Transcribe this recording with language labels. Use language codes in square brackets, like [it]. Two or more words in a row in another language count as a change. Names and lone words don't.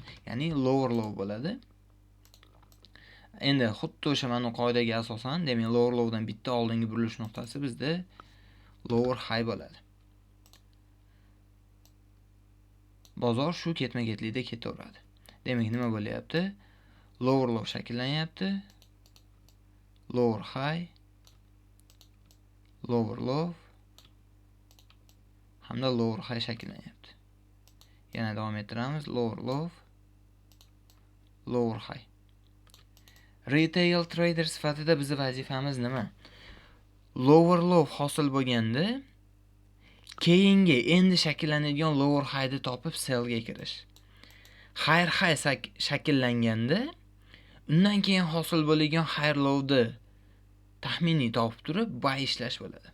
[uz] Ya'ni [en] lower low [uz] bo'ladi. Endi xuddi o'sha mana qoidaga asosan, demak [en] lower lowdan [uz] bitta oldingi burilish nuqtasi bizda [en] lower high [uz] bo'ladi. Bozor shu ketma-ketlikda ketaveradi. Demak nima bo'lyapti? [en] Lower low [uz] shakllanyapti. [en] Lower high, lower low [uz] hamda [en] lower high [uz] shakllanyapti. Yana davom ettiramiz. [en] Lower low, lower high. Retail trader [uz] sifatida bizning vazifamiz nima? [en] Lower low [uz] hosil bo'lganda keyingi endi shakllanadigan [en] lower highni [uz] topib sellga kirish. [en] Higher high [uz] shakllanganda undan keyin hosil bo'lgan [en] higher low'ni [uz] taxminiy topib turib buy ishlash bo'ladi.